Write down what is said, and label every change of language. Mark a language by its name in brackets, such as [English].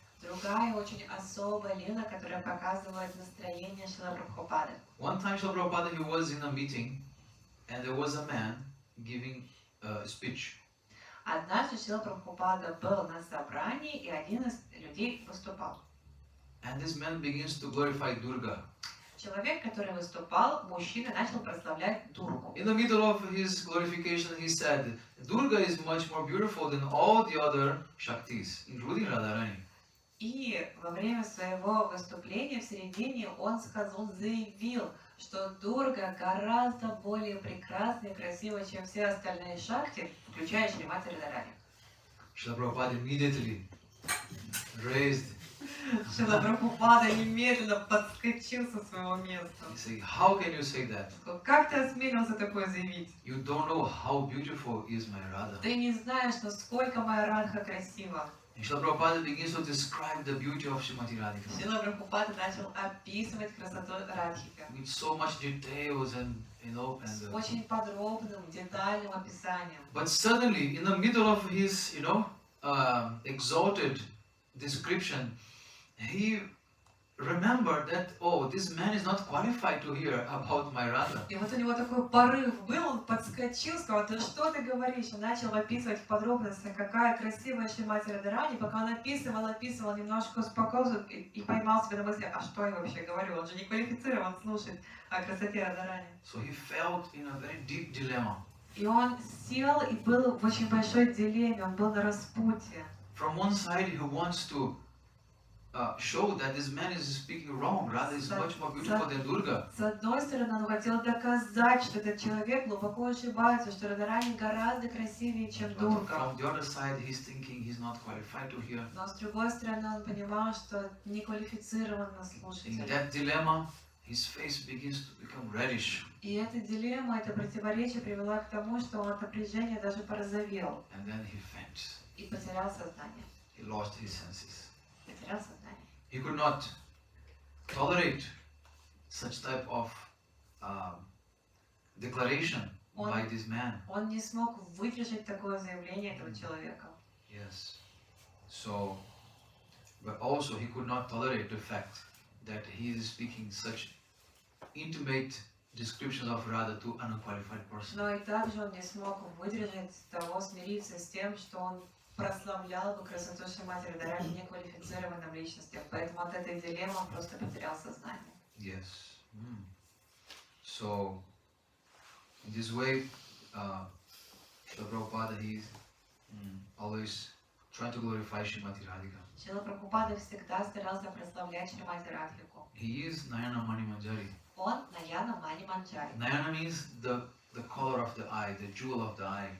[Russian] Другая очень особая лила, которая показывает настроение Шрила Прабхупады. [English] One time Srila Prabhupada, he was in a meeting and there was a man giving a speech. [Russian] Однажды Шрила Прабхупада был на собрании, и один из людей выступал. [English] And this man begins to glorify Durga. [Russian] Человек, который выступал, мужчина, начал прославлять Дургу. [English] In the middle of his glorification, he said, Durga is much more beautiful than all the other Shaktis, including Radharani. [Russian] И во время своего выступления в середине он заявил, что Дурга гораздо более прекрасна и красива, чем все остальные шакти, включая Шримати Радхарани. [English] Srila Prabhupada immediately raised. [Russian] Шрила Прабхупада немедленно подскочил со своего места. [English] He said, how can you say that? [Russian] Как ты осмелился такое заявить? [English] You don't know how beautiful is my Radha. [Russian] Ты не знаешь, насколько моя Радха красива. [English] And Srila Prabhupada begins to describe the beauty of Srimati Radhika [Russian] Шрила Прабхупада начал описывать красоту Радхика [English] with so much details and [Russian] с очень подробным, детальным описанием. [English] But suddenly, in the middle of his, exalted description, he remembered that, oh, this man is not qualified to hear about my Radha. [Russian] И вот у него такой порыв был, он подскочил, сказал, да что ты говоришь? Он начал описывать в подробностях, какая красивая Шримати Радхарани. Пока он описывал, немножко успокоился и поймал себя на мысли, а что я вообще говорю? Он же не квалифицирован слушать о красоте Радхарани. [English] So he felt in a very deep dilemma. [Russian] И он сел и был в очень большой дилемме, он был на распутье. [English] From one side, he wants to show that this man is speaking wrong. Radha is much more beautiful than Durga. [Russian] С одной стороны, он хотел доказать, что этот человек глубоко ошибается, что Радхарани гораздо красивее, чем [English] But [Russian] Дурга. [English] from the other side, he's thinking he's not qualified to hear. [Russian] Но с другой стороны, он понимал, что не квалифицирован на [English] In [Russian] слушателя. [English] that dilemma, his face begins to become reddish. [Russian] И эта дилемма, это противоречие привело к тому, что он от напряжения даже порозовел [English] And then he faints. [Russian] и потерял сознание. [English] He lost his senses. [Russian] Потерял сознание. [English] He could not tolerate such type of declaration by this man. [Russian] Он не смог выдержать такое заявление этого человека. [English] Yes. So, but also he could not tolerate the fact that he is speaking such intimate descriptions of Radha to an unqualified person. [Russian] Но и также он не смог выдержать того, смириться с тем, что он прославлял бы красоту Шримати Радхарани неквалифицированным личностям. Поэтому от этой дилеммы он просто потерял сознание. [English] Yes. So, in this way, Srila Prabhupada, he's always trying to glorify Srimati Radhika. [Russian] Шрила Прабхупада всегда старался прославлять Шримати Радхику. [English] He is Nayana Mani Manjari. [Russian] Он Наяна Мани Манджари. [English] Nayana means the color of the eye, the jewel of the eye.